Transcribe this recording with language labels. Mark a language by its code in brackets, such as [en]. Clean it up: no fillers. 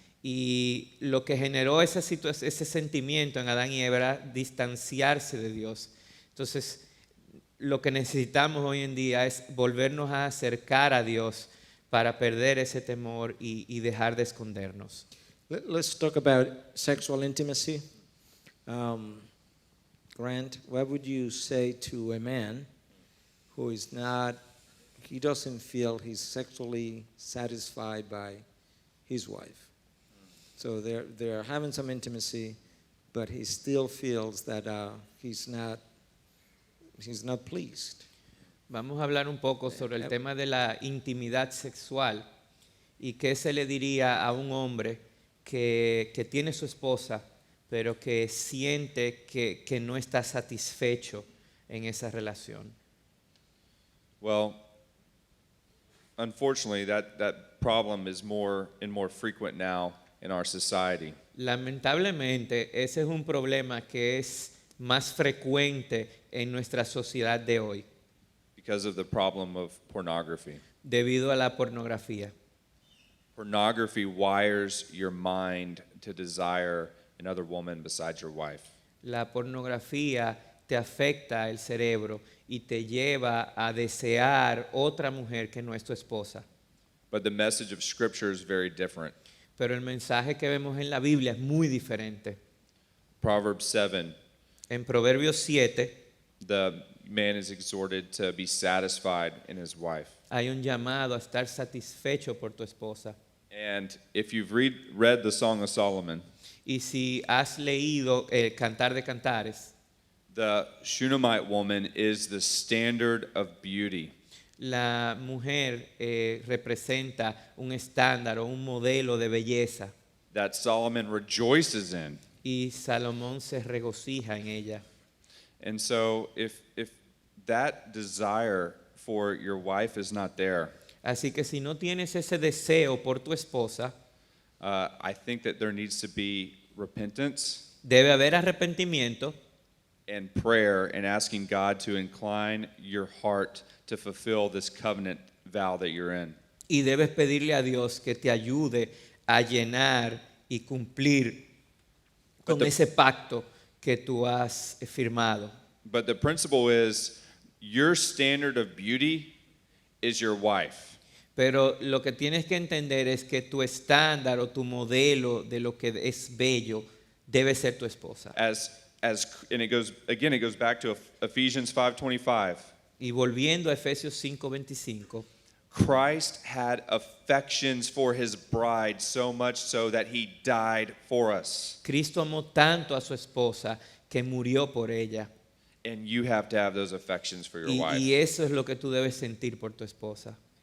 [es] Y lo que generó ese sentimiento en Adán y Eva era distanciarse de Dios. Entonces, lo que necesitamos hoy en día es volvernos a acercar a Dios para perder ese temor y dejar de escondernos. [en] Let's talk about sexual intimacy. Grant, what would you say to a man who is not, he doesn't feel he's sexually satisfied by his wife? So they're having some intimacy, but he still feels that he's not pleased. [es] Vamos a hablar un poco sobre el tema de la intimidad sexual y qué se le diría a un hombre que tiene su esposa, pero que siente que no está satisfecho en esa relación. [en] Well, unfortunately, that problem is more and more frequent now in our society. [es] Lamentablemente, ese es un problema que es más frecuente en nuestra sociedad de hoy, [en] Because of the problem of pornography. [es] debido a la pornografía. [en] Pornography wires your mind to desire another woman besides your wife. [es] La pornografía te afecta el cerebro y te lleva a desear otra mujer que no es tu esposa. [en] But the message of Scripture is very different. [es] Pero el mensaje que vemos en la Biblia es muy diferente. [en] Proverbs 7, [es] En Proverbios 7 [en] the man is exhorted to be satisfied in his wife. [es] hay un llamado a estar satisfecho por tu esposa. [en] And if you've read the Song of Solomon, [es] Y si has leído el Cantar de Cantares, [en] the Shunammite woman is the standard of beauty. [es] la mujer representa un estándar o un modelo de belleza [en] That Solomon rejoices in. [es] y Salomón se regocija en ella. [en] And so if that desire for your wife is not there, [es] Así que si no tienes ese deseo por tu esposa, [en] I think that there needs to be repentance [es] debe haber arrepentimiento [en] and prayer and asking God to incline your heart to fulfill this covenant vow that you're in. [es] y debes pedirle a Dios que te ayude a llenar y cumplir con [en] the- [es] ese pacto que tú has firmado. [en] But the principle is your standard of beauty is your wife. [es] Pero lo que tienes que entender es que tu estándar o tu modelo de lo que es bello debe ser tu esposa. [en] And it goes back to Ephesians 5:25. [es] Y volviendo a Efesios 5:25, [en] Christ had affections for his bride so much so that he died for us. [es] Cristo amó tanto a su esposa que murió por ella. [en] And you have to have those affections for your [es] Y [en] wife. [es] eso es lo que tú debes sentir por tu esposa.